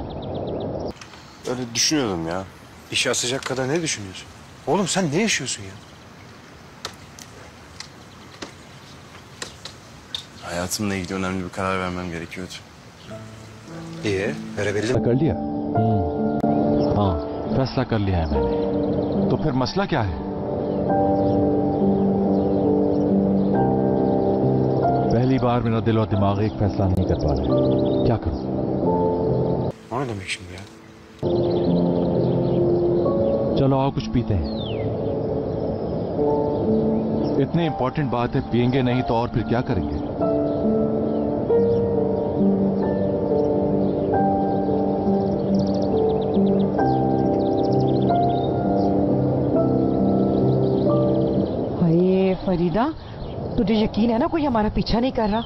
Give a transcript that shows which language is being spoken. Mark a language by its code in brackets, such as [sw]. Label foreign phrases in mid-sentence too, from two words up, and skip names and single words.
[tr] Öyle düşünüyordum ya. İşe asacak kadar ne düşünüyorsun? Oğlum sen ne yaşıyorsun ya? Hayatımla ilgili önemli bir karar vermem gerekiyordu. İyi, verebildin mi? [hi] कर लिया? हाँ, फैसला कर लिया है मैंने। तो फिर मसला क्या है? पहली बार मेरा दिल और दिमाग एक फैसला नहीं कर पा रहे। क्या करूं? [tr] O ne demek şimdi ya? [hi] चलो आओ कुछ पीते हैं। इतनी इंपॉर्टेंट बात है, पिएंगे नहीं तो और फिर क्या करेंगे? अरे फरीदा, तुझे यकीन है ना कोई हमारा पीछा नहीं कर रहा?